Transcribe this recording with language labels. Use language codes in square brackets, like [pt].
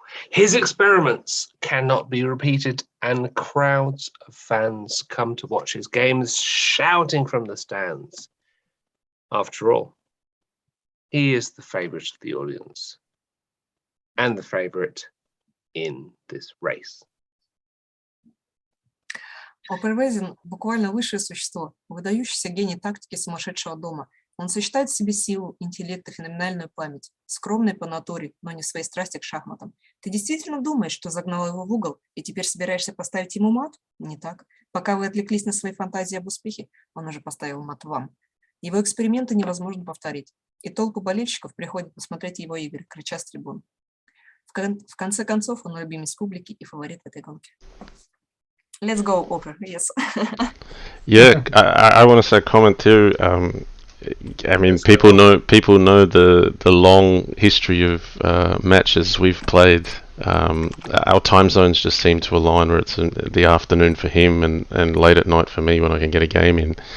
[en] His experiments cannot be repeated, and crowds of fans come to watch his games, shouting from the stands. After all, he is the favorite of the audience and the favorite in this race. [ru] Opera Wezen буквально высшее существо, выдающийся гений тактики сумасшедшего дома. Он сочетает в себе силу, интеллект и феноменальную память, скромный по натуре, но не в своей страсти к шахматам. Ты действительно думаешь, что загнал его в угол и теперь собираешься поставить ему мат? Не так. Пока вы отвлеклись на свои фантазии об успехе, он уже поставил мат вам. Его эксперименты невозможно повторить, и толпы болельщиков приходят посмотреть его игры, крича с трибун. В конце концов, он любимец публики и фаворит в этой гонке. [en] Let's go, Opera. Yes. Yeah, I want to say a comment too. I mean, people know the long history of matches we've played. Our time zones just seem to align, where it's in the afternoon for him and late at night for me when I can get a game in.